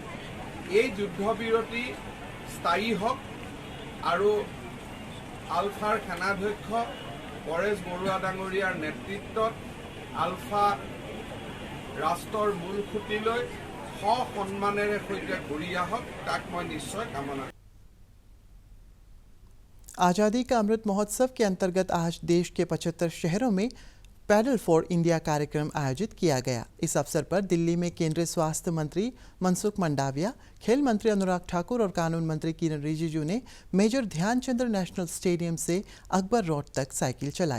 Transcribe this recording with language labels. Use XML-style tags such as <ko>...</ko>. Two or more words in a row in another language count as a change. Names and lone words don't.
<as>এই যুদ্ধবিৰতি স্থায়ী হওক আৰু আলফাৰ সেনাধ্যক্ষ পৰেশ বৰুৱা ডাঙৰীয়াৰ নেতৃত্বত আলফা ৰাষ্ট্ৰৰ মূল খুঁটিলৈ সন্মানেৰে সৈতে ঘূৰি আহক, তাক মই নিশ্চয় কামনা কৰিম।</as> <hi>आज़ादी का अमृत महोत्सव के अंतर्गत आज देश के 75 शहरों में पैडल फॉर इंडिया कार्यक्रम आयोजित किया गया। इस अवसर पर दिल्ली में केंद्रीय स्वास्थ्य मंत्री मनसुख मंडाविया, खेल मंत्री अनुराग ठाकुर और कानून मंत्री किरण रिजिजू ने मेजर ध्यानचंद नेशनल स्टेडियम से अकबर रोड तक साइकिल चलाई।</hi>